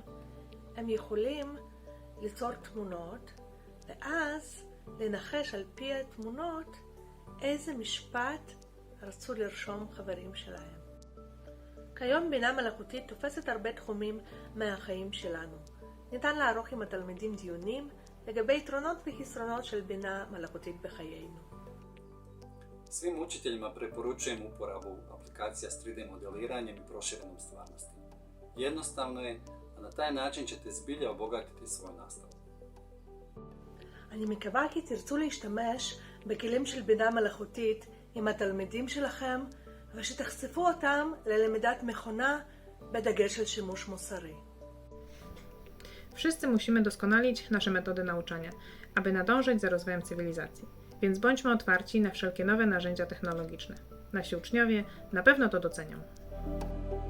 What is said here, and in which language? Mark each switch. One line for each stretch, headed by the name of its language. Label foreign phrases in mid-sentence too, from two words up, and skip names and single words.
Hebrew: הם יכולים ליצור תמונות ואז לנחש על פי התמונות איזה משפט רצו לרשום חברים שלהם. כיום בינה מלאכותית תופסת הרבה תחומים מהחיים שלנו. ניתן לערוך עם התלמידים דיונים לגבי יתרונות וחסרונות של בינה מלאכותית בחיינו.
Croatian: Svim učiteljima preporučujem uporabu aplikacija s 3D modeliranjem i proširenom stvarnosti. Jednostavno je, a na taj način ćete zbilja obogatiti svoju nastavu.
Hebrew: אני מקווה כי תרצו להשתמש בכלים של בינה מלאכותית עם התלמידים שלכם, ושתחשפו אותם ללמידת מכונה בדגש של שימוש מוסרי.
Polish: Wszyscy musimy doskonalić nasze metody nauczania, aby nadążyć za rozwojem cywilizacji. Więc bądźmy otwarci na wszelkie nowe narzędzia technologiczne. Nasi uczniowie na pewno to docenią.